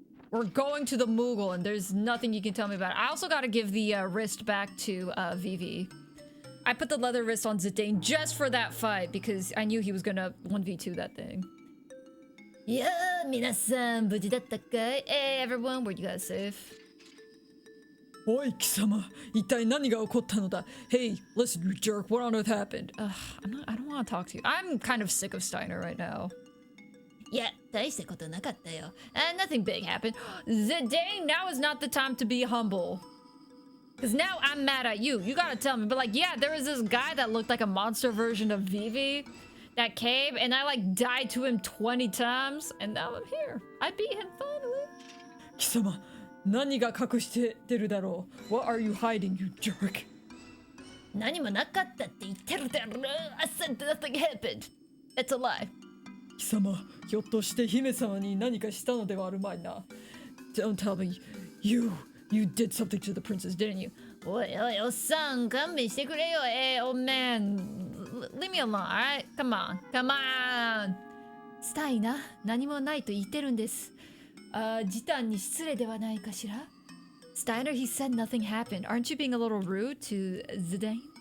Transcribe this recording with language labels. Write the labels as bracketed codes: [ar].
[en] We're going to the Moogle and there's nothing you can tell me about it. I also gotta give the wrist back to Vivi. I put the leather wrist on Zidane just for that fight because I knew he was gonna 1v2 that thing. [ja] Yeah, 皆さん無事だったかい? [en] Hey everyone, were you guys safe? [ja] おい貴様、一体何が起こったのだ? [en] Hey, listen, you jerk, what on earth happened? I don't want to talk to you. I'm kind of sick of Steiner right now. [ja] Yeah, 大したことなかったよ. [en] Nothing big happened. Zidane, now is not the time to be humble. Because now I'm mad at you. You gotta tell me. But like, yeah, there was this guy that looked like a monster version of Vivi that came, and I like died to him 20 times, and now I'm here. I beat him finally. [ja] 貴様、何が隠して出るだろう? [en] What are you hiding, you jerk? [ja] 何もなかったって言ってるだろう. [en] I said nothing happened. That's a lie. [ja] 貴様、ひょっとして姫様に何かしたのではあるまいな. [en] Don't tell me. You did something to the princess, didn't you? [ja] おいおい、おっさん、勘弁してくれよ. [en] Hey, old man. Leave me alone, alright? Come on. Come on. [ja] スタイな、何もないと言ってるんです。ジタンに失礼ではないかしら? [en] Steiner, he said nothing happened. Aren't you being a little rude to Zidane?